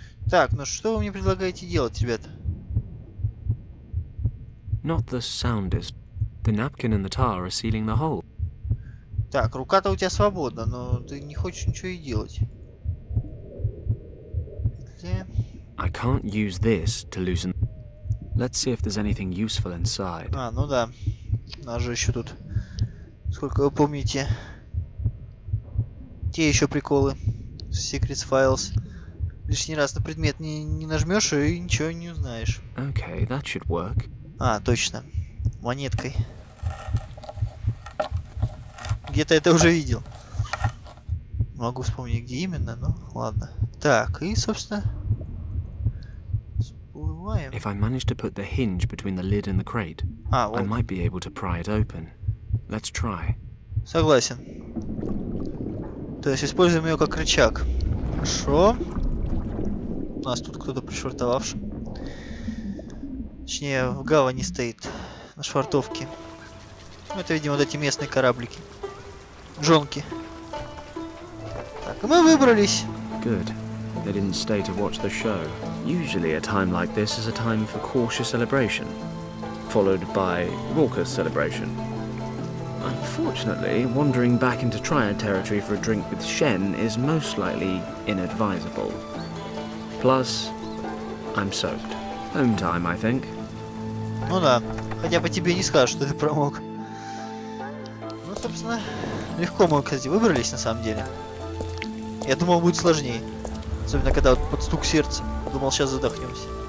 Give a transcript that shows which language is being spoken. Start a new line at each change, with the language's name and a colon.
Russian: Так, ну что вы мне предлагаете делать, ребята?
English: Not the soundest. The napkin and the tar are sealing the hole.
Russian: Так, рука-то у тебя свободна, но ты не хочешь ничего и делать. Где?
English: I can't use this to loosen... Let's see if there's anything useful inside.
Russian: А, ну да. У нас же еще тут... Сколько вы помните? Те еще приколы. Secrets Files. Лишний раз на предмет не нажмешь и ничего не узнаешь.
English: Okay, that should work.
Russian: А, точно. Монеткой. Где-то это уже видел. Могу вспомнить, где именно, но ладно. Так, и, собственно... Всплываем.
English: If I manage to put the hinge between the lid and the crate,
Russian: вот.
English: I might be able to pry it open. Let's try.
Russian: Согласен. То есть используем ее как рычаг. Хорошо. У нас тут кто-то пришвартовавший. Точнее, в гавани стоит. На швартовке. Ну, это, видимо, вот эти местные кораблики. Джонки. Так, и мы выбрались.
English: Good. They didn't stay to watch the show. Usually a time like this is a time for cautious celebration, followed by raucous celebration. Unfortunately, wandering back into Triad territory for a drink with Shen is most likely inadvisable. Plus, I'm soaked. Home time, I think.
Russian: Ну да, хотя по тебе не скажешь, что ты промок. Ну, собственно, легко мы, кстати, выбрались на самом деле. Я думал, будет сложнее. Особенно, когда вот под стук сердца. Думал, сейчас задохнемся.